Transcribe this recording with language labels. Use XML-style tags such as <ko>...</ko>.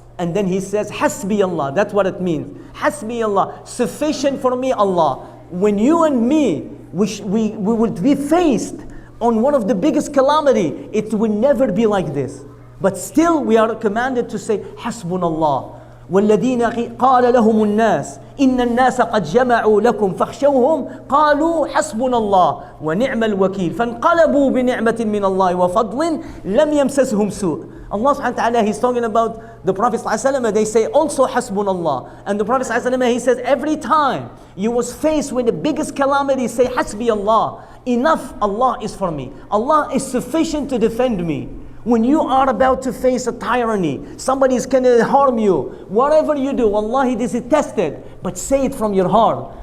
<en>And then he says, Hasbi Allah. That's what it means. Hasbi Allah. Sufficient for me, Allah. When you and me, we would be faced on one of the biggest calamity, it will never be like this. But still we are commanded to say, Hasbunallah.</en> <ar>والذين قال لهم الناس إن الناس قد جمعوا لكم فاخشوهم قالوا حسبنا الله ونعم الوكيل فانقلبوا بنعمة من الله وفضل لم يمسسهم سوء.</ar> <en>Allah subhanahu wa ta'ala, he's talking about the Prophet sallallahu alaihi wasallam. They say also Hasbunallah. And the Prophet sallallahu alaihi wasallam, he says every time you was faced with the biggest calamity, say Hasbi Allah. Enough, Allah is for me. Allah is sufficient to defend me. When you are about to face a tyranny, somebody is going to harm you, whatever you do, wallahi, this is tested, but say it from your heart.</en>